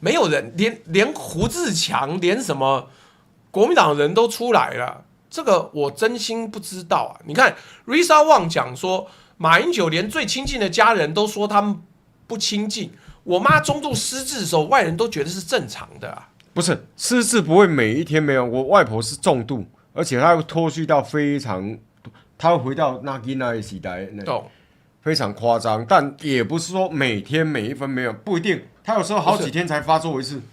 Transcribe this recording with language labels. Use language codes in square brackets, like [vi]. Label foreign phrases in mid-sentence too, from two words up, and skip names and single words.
[zh] 沒有人連胡志強，連什麼國民黨人都出來了，這個我真心不知道啊。你看 Risa Wang 講說，馬英九連最親近的家人都說他們不親近。我媽中度失智的時候，外人都覺得是正常的啊。不是失智不會每一天沒有，我外婆是重度，而且她會拖續到非常。他會回到那個時代，非常誇張，但也不是說每天每一分每秒，不一定。他有時候好幾天才發作一次，